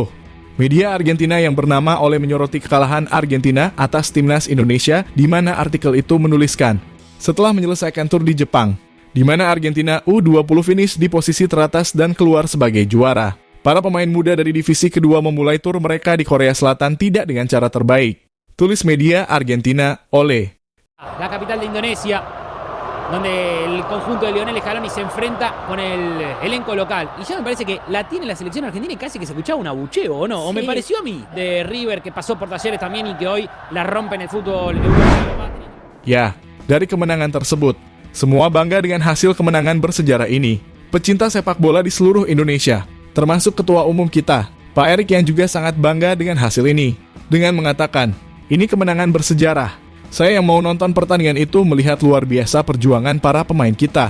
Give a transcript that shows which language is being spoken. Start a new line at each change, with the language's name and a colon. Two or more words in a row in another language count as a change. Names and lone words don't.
Indonesian: Media Argentina yang bernama Oleh menyoroti kekalahan Argentina atas timnas Indonesia, di mana artikel itu menuliskan, setelah menyelesaikan tur di Jepang, di mana Argentina U20 finish di posisi teratas dan keluar sebagai juara. Para pemain muda dari divisi kedua memulai tur mereka di Korea Selatan tidak dengan cara terbaik. Tulis media Argentina Oleh.
Spanish: La capital de Indonesia, donde el conjunto de Lionel Scaloni se enfrenta con el elenco local. Y ya me parece que la tiene la selección argentina y casi que se escuchaba un abucheo, ¿o no? O me pareció a mí, de River, que pasó por Talleres también y que hoy la rompe en el fútbol europeo.
Indonesian: Ya, dari kemenangan tersebut, semua bangga dengan hasil kemenangan bersejarah ini. Pecinta sepak bola di seluruh Indonesia, termasuk Ketua Umum kita, Pak Erik yang juga sangat bangga dengan hasil ini. Dengan mengatakan, ini kemenangan bersejarah. Saya yang mau nonton pertandingan itu melihat luar biasa perjuangan para pemain kita.